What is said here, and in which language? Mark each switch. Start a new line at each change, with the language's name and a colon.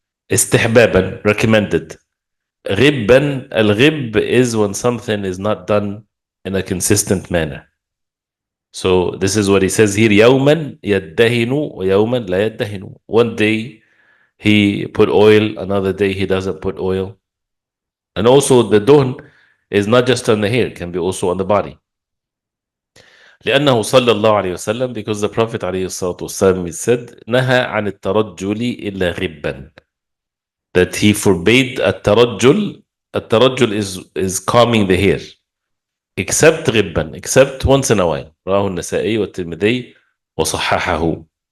English: استحبابا, recommended. غبا, al-ghib is when something is not done in a consistent manner. So this is what he says here.
Arabic: يوما يدهن ويوما لا يدهن.
English: One day he put oil, another day he doesn't put oil. And also the duhn is not just on the hair, it can be also on the body.
Arabic: لأنه صلى الله عليه وسلم,
English: because the Prophet
Arabic: عليه الصلاة والسلام
English: said
Arabic: نهى عن الترجل إلا غبا,
English: that he forbade الترجل. الترجل is combing the hair, except غبا, except once in a while.
Arabic: رواه النسائي والترمذي وصححه.